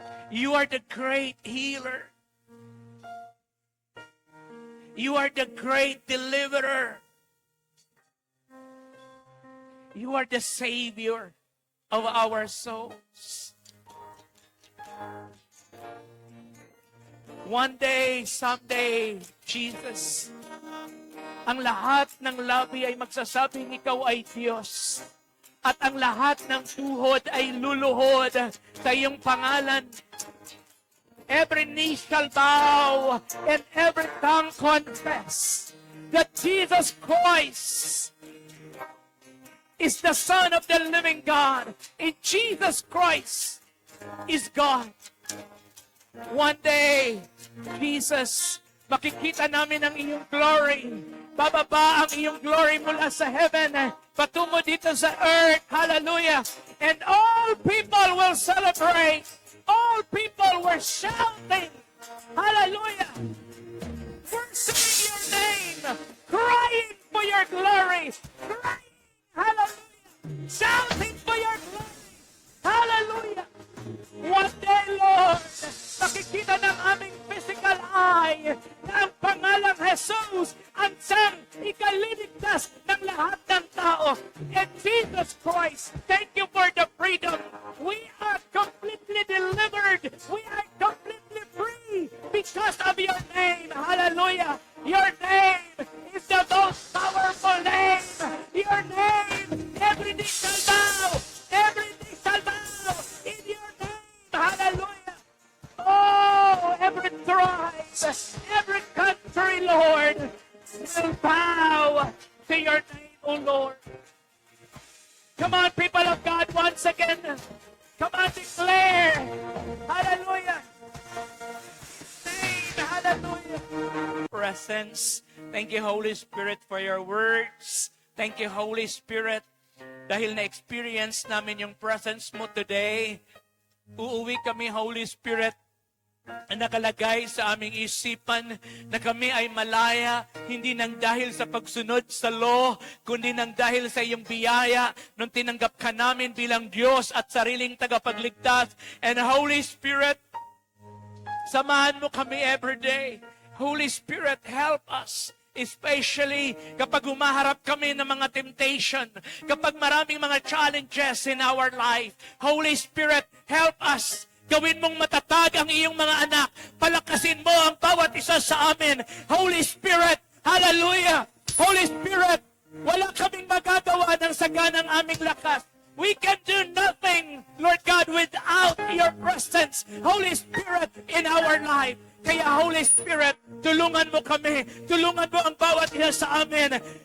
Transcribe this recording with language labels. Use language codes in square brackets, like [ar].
[en] You are the great healer. You are the great deliverer. You are the Savior of our souls. One day, someday, Jesus, [tl] ang lahat ng labi ay magsasabing ikaw ay Diyos. At ang lahat ng tuhod ay luluhod sa iyong pangalan. [en] Every knee shall bow and every tongue confess that Jesus Christ is the Son of the living God. And Jesus Christ is God. One day, Jesus, [tl] makikita namin ang iyong glory. Bababa ang iyong glory mula sa heaven, patungo dito sa earth. [en] Hallelujah. And all people will celebrate. All people were shouting. Hallelujah. Worshiping your name. Crying for your glory. Crying. Hallelujah. Shouting for your glory. Hallelujah. One day, Lord, [tl] makikita ng aming physical eye na ang pangalang Jesus ang siyang ikaliligtas ng lahat ng tao. [en] And Jesus Christ, thank you for the freedom. We are completely delivered. We are completely free because of your name. Hallelujah. Your name is the most powerful name. Your name, every knee shall bow. Every knee shall bow in your name. Hallelujah. Oh, every tribe, every country, Lord, will bow to your name, O Lord. Come on, people of God, once again. Come on, declare. Hallelujah. Name, hallelujah. Presence Thank you, Holy Spirit, for your words. Thank you, Holy Spirit, [tl] dahil na-experience namin yung presence mo today. Uuwi kami, Holy Spirit, na nakalagay sa aming isipan na kami ay malaya, hindi nang dahil sa pagsunod sa law, kundi nang dahil sa iyong biyaya nung tinanggap ka namin bilang Diyos at sariling tagapagligtas. And Holy Spirit, samahan mo kami every day. [en] Holy Spirit, help us. Especially [tl] kapag humaharap kami ng mga temptation, kapag maraming mga challenges [en] in our life. Holy Spirit, help us. [tl] Gawin mong matatag ang iyong mga anak. Palakasin mo ang bawat isa sa amin. Holy Spirit, hallelujah! Holy Spirit, wala kaming magagawa ng saganang aming lakas. [en] We can do nothing, Lord God, without your presence, Holy Spirit, in our life. [tl] Kaya Holy Spirit, tulungan mo kami. Tulungan mo ang bawat isa sa amin.